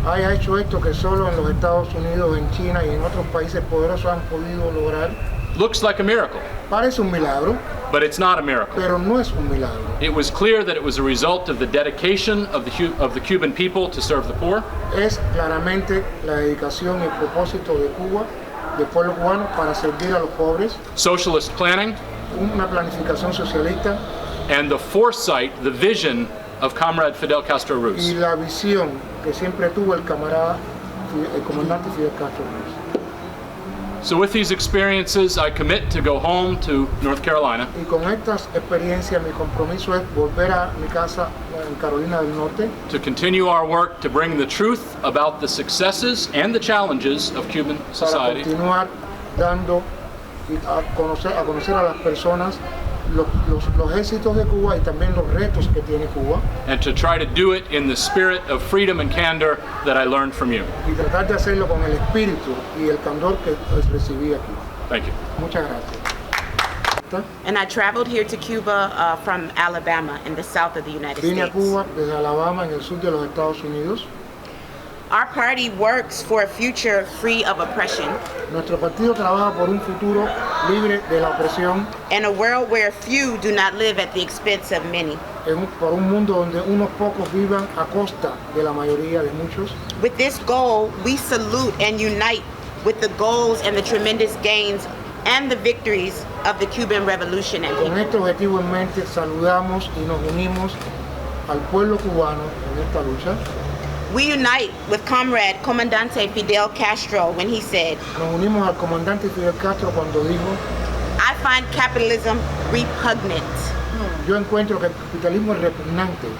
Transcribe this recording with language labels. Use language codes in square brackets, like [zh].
[es] haya hecho esto que solo en los Estados Unidos, en China y en otros países poderosos han podido lograr. [en] Looks like a miracle, [es] Parece un milagro, [en] but it's not a miracle. [es] pero no es un milagro. [en] It was clear that it was a result of the dedication of the Cuban people to serve the poor, [es] Es claramente la dedicación y el propósito de Cuba, del pueblo cubano, para servir a los pobres, [en] socialist planning, [es] una planificación socialista [en] and the foresight, the vision of Comrade Fidel Castro [es] y [en] Ruz. [es] la visión que siempre tuvo el camarada, el comandante Fidel Castro Ruz. [en] So with these experiences, I commit to go home to North Carolina [es] Y con estas experiencias mi compromiso es volver a mi casa en Carolina del Norte [en] to continue our work to bring the truth about the successes and the challenges of Cuban [es] para [en] society [es] continuar dando y a conocer a las personas los éxitos de Cuba y también los retos que tiene Cuba [en] and to try to do it in the spirit of freedom and candor that I learned from you. [es] y tratar de hacerlo con el espíritu y el candor que recibí aquí. [en] Thank you. [es] Muchas gracias. [en] And I traveled here to Cuba from Alabama in the south of the United [es] Vine a [en] States. [es] Cuba desde Alabama en el sur de los Estados Unidos. [en] Our party works for a future free of oppression [es] Nuestro partido trabaja por un futuro libre de la opresión [en] and a world where few do not live at the expense of many. [es] por un mundo donde unos pocos vivan a costa de la mayoría de muchos. [en] With this goal, we salute and unite with the goals and the tremendous gains and the victories of the Cuban Revolution and [es] Con [en] people. [es] este objetivo en mente saludamos y nos unimos al pueblo cubano en esta lucha. [en] We unite with Comrade Comandante Fidel Castro when he said, [es] Nos unimos al comandante Fidel Castro cuando dijo: [en] "I find capitalism repugnant. [es] yo encuentro que el capitalismo es repugnante,